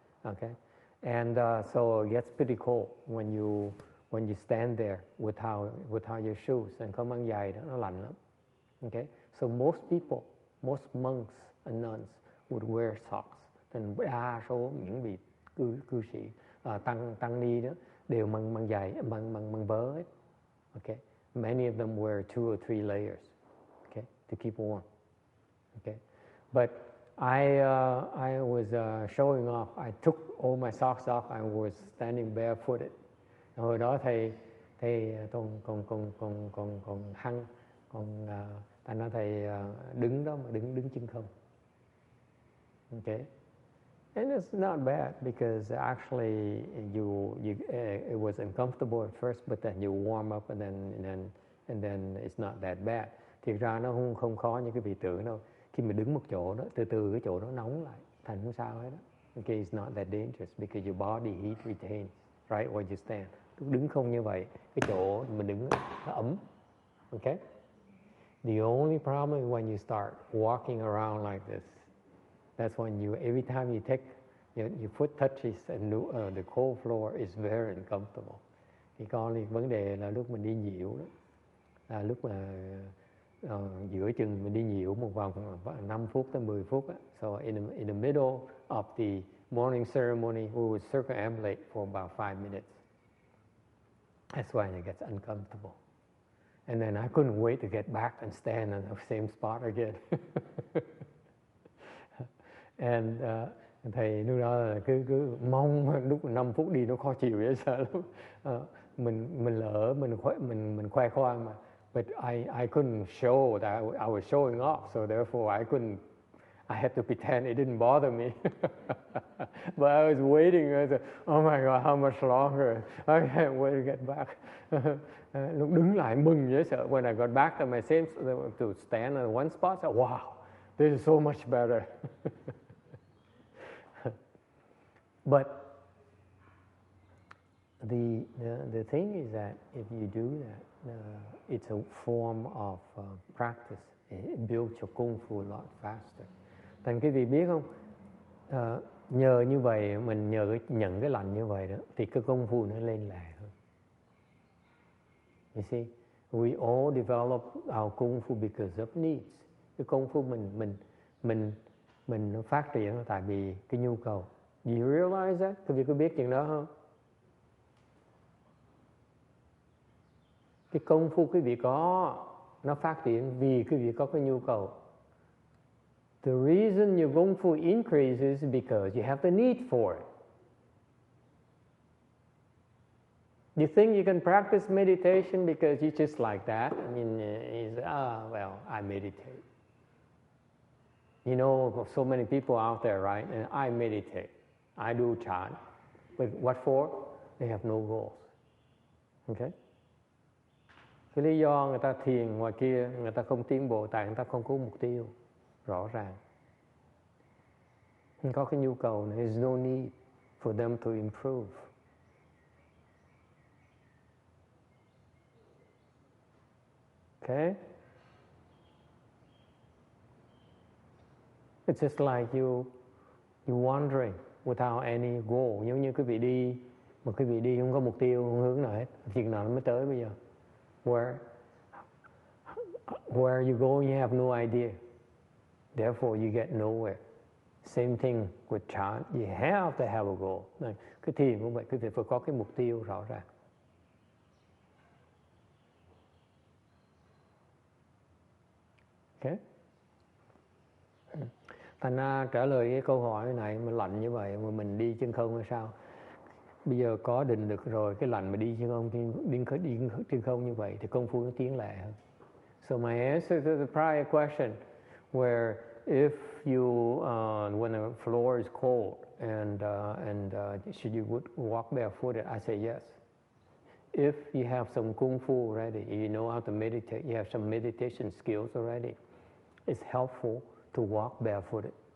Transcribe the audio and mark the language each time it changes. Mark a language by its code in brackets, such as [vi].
[en] Okay. And so it gets pretty cold when you stand there without your shoes, and [vi] không mang giày đó, nó lạnh lắm. [en] Okay. So most monks and nuns would wear socks. [vi] Thành đa số những vị cư sĩ tăng ni đó đều mang giày mang vớ hết. [en] Okay, many of them wear 2 or 3 layers. Okay, to keep warm. Okay, but I was showing off. I took all my socks off. I was standing barefooted. [vi] Hồi đó thầy còn hăng, ta nói thầy đứng đó mà đứng chân không. [en] Okay, and it's not bad because actually it was uncomfortable at first, but then you warm up and then it's not that bad. [vi] Thiệt ra nó không khó như cái vị tưởng đâu. Khi mà đứng một chỗ đó, từ từ cái chỗ đó nóng lại, thành không sao hết đó. [en] Okay, it's not that dangerous because your body heat retains, right, where you stand. [vi] Đứng không như vậy, cái chỗ mình đứng nó ấm. [en] Okay? The only problem is when you start walking around like this. That's when every time you take your foot touches the cold floor is very uncomfortable. [vi] Thì còn vấn đề là lúc mình đi nhiễu đó, là lúc mà giữa chừng mình đi nhiễu một vòng 5 phút tới 10 phút á. [en] So in the middle of the morning ceremony, we would circumambulate for about 5 minutes. That's why it gets uncomfortable. And then I couldn't wait to get back and stand in the same spot again. [vi] And thầy lúc đó là cứ mong lúc 5 phút đi nó khó chịu vậy, sợ lắm. Mình lỡ mình khoe khoang mà. [en] But I couldn't show that I was showing off, so therefore I had to pretend it didn't bother me. But I was waiting. I said, oh my God, how much longer? I can't wait to get back. [vi] Lúc đứng lại mừng dễ sợ. [en] When I got back to my same to stand on one spot, I said, wow, this is so much better. But the thing is that if you do that, it's a form of practice. It builds your kung fu a lot faster. [vi] Thành quý vị biết không? Nhờ như vậy, mình nhờ nhận cái lạnh như vậy đó, thì cái công phu nó lên lẹ hơn. [en] You see, we all develop our kung fu because of needs. [vi] Cái công phu mình nó phát triển tại vì cái nhu cầu. [en] Do you realize that? [vi] Quý vị có biết chuyện đó không? Cái công phu quý vị có, nó phát triển vì quý vị có cái nhu cầu. [en] The reason your Kung Fu increases is because you have the need for it. You think you can practice meditation because you just like that? I mean, well, I meditate. You know, so many people out there, right? And I meditate. I do chant. But what for? They have no goals. Okay? [vi] Cái lý do người ta thiền ngoài kia, người ta không tiến bộ tại người ta không có mục tiêu rõ ràng. Không có cái nhu cầu này. [en] There's no need for them to improve. Okay? It's just like you wandering without any goal. [vi] Giống như quý vị đi, mà quý vị đi không có mục tiêu, không hướng nào hết. Chuyện nào nó mới tới bây giờ? [en] Where you go, you have no idea. Therefore, you get nowhere. Same thing with chant. You have to have a goal. [vi] Cái thiền cũng vậy, quý vị phải có cái mục tiêu rõ ràng. [en] Okay? [vi] Thành ra trả lời cái câu hỏi này mà lạnh như vậy mà mình đi chân không hay sao? Bây giờ có định được rồi, cái lạnh mà đi chân không, đi chân không như vậy thì công phu nó tiến lẹ hơn. [en] So my answer to the prior question, where if you when the floor is cold and should you walk barefooted, I say yes. If you have some kung fu already, you know how to meditate, you have some meditation skills already, it's helpful to walk barefooted.